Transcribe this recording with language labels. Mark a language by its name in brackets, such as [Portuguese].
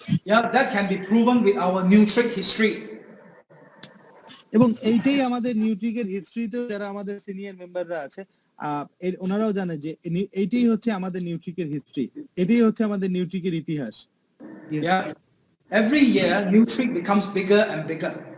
[English] Yeah, that can be proven with our Nutric history. [Bangla] এবং এইটাই আমাদের নিউট্রিকের হিস্ট্রিতে যারা আমাদের সিনিয়র মেম্বাররা আছে ওনারাও জানে যে এইটাই হচ্ছে আমাদের নিউট্রিকের হিস্ট্রি, এটাই হচ্ছে আমাদের নিউট্রিকের ইতিহাস। [English] Yeah, every year Nutric becomes bigger and bigger.